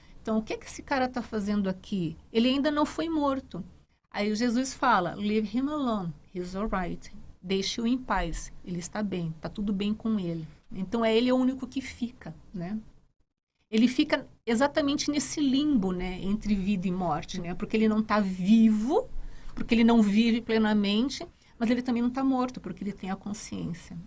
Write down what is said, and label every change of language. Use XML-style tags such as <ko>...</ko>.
<pt>Então, o que esse cara está fazendo aqui? Ele ainda não foi morto. Aí Jesus fala,</pt> <en>Leave him alone, he's alright.</en> <pt>Deixe-o em paz, ele está bem, está tudo bem com ele. Então, ele é o único que fica, né? Ele fica exatamente nesse limbo, né, entre vida e morte, né? Porque ele não está vivo, porque ele não vive plenamente, mas ele também não está morto, porque ele tem a consciência.</pt>